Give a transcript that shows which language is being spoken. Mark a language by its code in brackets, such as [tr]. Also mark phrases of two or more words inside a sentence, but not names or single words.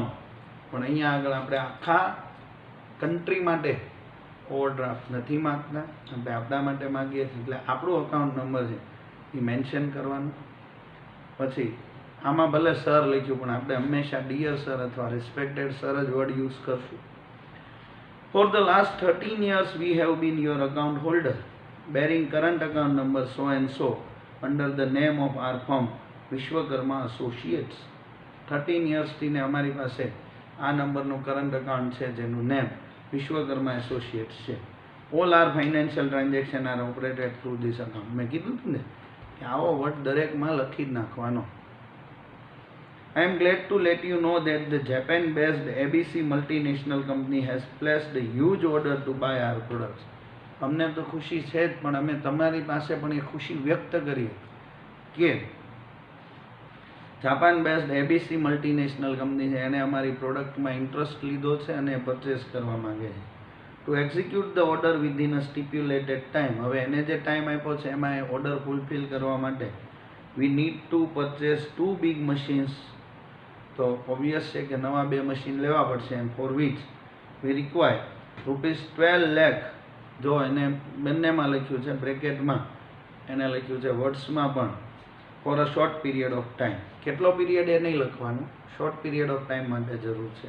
[gu] પણ અહીંયા આગળ આપણે આખા કન્ટ્રી માટે ઓવરડ્રાફ્ટ નથી માગતા, આપણે આપણા માટે માગીએ છીએ. એટલે આપણું અકાઉન્ટ નંબર છે એ મેન્શન કરવાનું. પછી આમાં ભલે સર લખ્યું પણ આપણે હંમેશા [en] dear sir [gu] અથવા [en] respected sir [gu] જ [en] word use [gu] કરશું. [en] for the last 13 years we have been your account holder bearing current account number so and so under the name of our firm વિશ્વકર્મા એસોસિએટ્સ. [gu] 13 yearsથી ને અમારી પાસે આ નંબરનું [en] current account [gu] છે જેનું નેમ વિશ્વકર્મા એસોસિએટ્સ છે. [en] all our financial transaction are operated through this account. [gu] મેં કીધું હતું ને કે આવો વર્ડ દરેકમાં લખી જ નાખવાનો. [en] I am glad to let you know that the Japan-based ABC multinational company has placed a huge order to buy our products. [gu] અમને તો ખુશી છે જ, પણ અમે તમારી પાસે પણ એ ખુશી વ્યક્ત કરીએ કે [en] Japan based ABC multinational company [gu] છે એને અમારી પ્રોડક્ટમાં ઇન્ટરેસ્ટ લીધો છે અને પરચેસ કરવા માંગે છે. [en] to execute the order within a stipulated time. [gu] હવે એને જે ટાઈમ આપ્યો છે એમાં એ [en] order fulfill [gu] કરવા માટે [en] we need to purchase 2 big machines. [gu] તો ઓબ્વિયસ છે કે નવા 2 મશીન લેવા પડશે. [en] and for which we require ₹12 lakh. [gu] જો એને બંનેમાં લખ્યું છે, બ્રેકેટમાં એને લખ્યું છે, વર્ડ્સમાં પણ [en] for a short period of time. [gu] કેટલો પીરિયડ એ નહીં લખવાનું, [en] short period of time [gu] માટે જરૂર છે.